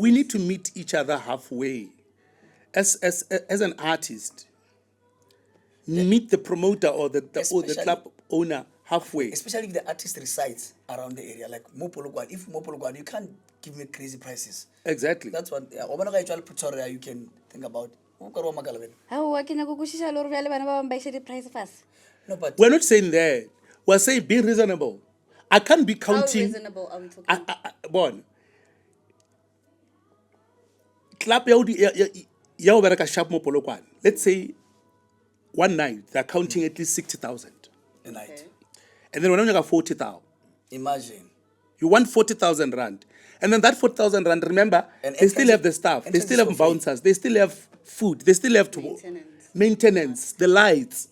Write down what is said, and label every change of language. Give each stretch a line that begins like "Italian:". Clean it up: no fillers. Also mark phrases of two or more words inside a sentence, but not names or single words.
English: we need to meet each other halfway. As an artist, meet the promoter or the Especially- club owner halfway. Especially if the artist resides around the area, like Mopologwan. If Mopologwan, you can't give me crazy prices. Exactly. That's what. Yeah, Obanaga actually Pretoria, you can think about.
Northern Sotho: How wa kena go kwishisha lore bjale bana ba bang ba ishe di-price fast?
English: No, but We're not saying that. We're saying be reasonable. I can't be How counting. reasonable are we talking? Bon.
Northern Sotho: Club ya o bereka sharp mo Polokwane.
English: Let's say one night they're counting at least 60,000. a night. Okay. And then when you got 40,000. Imagine. You want 40,000 rand. And then that 40,000 rand, remember, And they still entrance- have the staff, they entrance still is have for free. bouncers, they still have food, they still have to maintenance, the lights.